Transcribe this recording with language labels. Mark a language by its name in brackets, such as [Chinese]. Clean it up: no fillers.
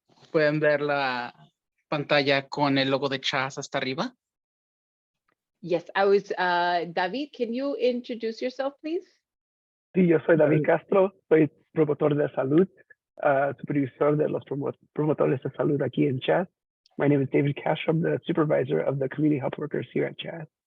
[Spanish] Pueden ver la pantalla con el logo de Chas hasta arriba. [English] Yes, David, can you introduce yourself, please? [Spanish] Sí, yo soy David Castro, soy promotor de salud, supervisor de los promotores de salud aquí en Chas. [English] My name is David Castro, the supervisor of the community health workers here at Chas.